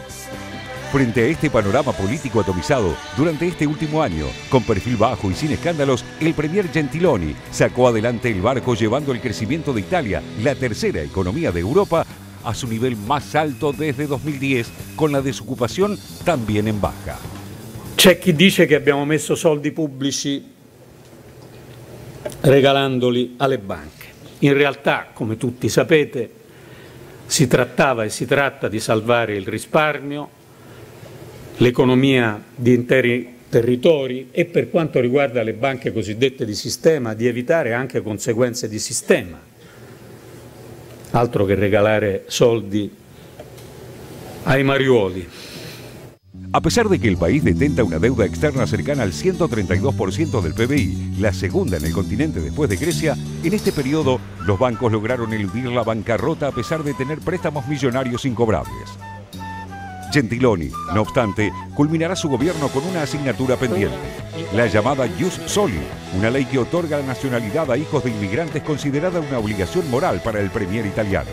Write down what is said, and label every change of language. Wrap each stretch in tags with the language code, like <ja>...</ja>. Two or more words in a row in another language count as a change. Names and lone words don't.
<es>Frente a este panorama político atomizado, durante este último año, con perfil bajo y sin escándalos, el premier Gentiloni sacó adelante el barco llevando el crecimiento de Italia, la tercera economía de Europa, a su nivel más alto desde 2010, con la desocupación también en baja.</es> <it>C'è chi dice che abbiamo messo soldi pubblici regalandoli alle banche. In realtà, come tutti sapete, si trattava e si tratta di salvare il risparmio, l'economia di interi territori e, per quanto riguarda le banche cosiddette di sistema, di evitare anche conseguenze di sistema. Altro che regalare soldi ai mariuoli.</it> <es>A pesar de que el país detenta una deuda externa cercana al 132% del PBI, la segunda en el continente después de Grecia, en este periodo los bancos lograron eludir la bancarrota a pesar de tener préstamos millonarios incobrables. Gentiloni, no obstante, culminará su gobierno con una asignatura pendiente, la llamada Ius Soli, una ley que otorga la nacionalidad a hijos de inmigrantes considerada una obligación moral para el premier italiano.</es>